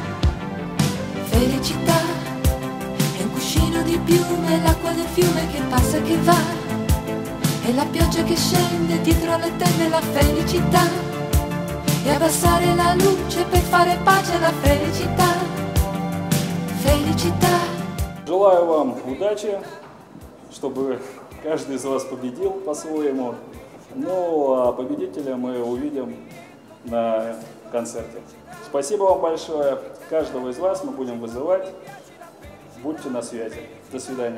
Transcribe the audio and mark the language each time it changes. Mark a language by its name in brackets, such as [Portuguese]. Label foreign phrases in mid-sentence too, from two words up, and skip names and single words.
[Italian] Felicità è un cuscino di piume, l'acqua del fiume che passa e che va, e la pioggia che scende dietro le tende, la felicità, e abbassare la luce per fare pace, la felicità, felicità. [Russian] Желаю вам удачи, чтобы каждый из вас победил по-своему. Ну а победителя мы увидим на концерте. Спасибо вам большое. Каждого из вас мы будем вызывать. Будьте на связи. До свидания.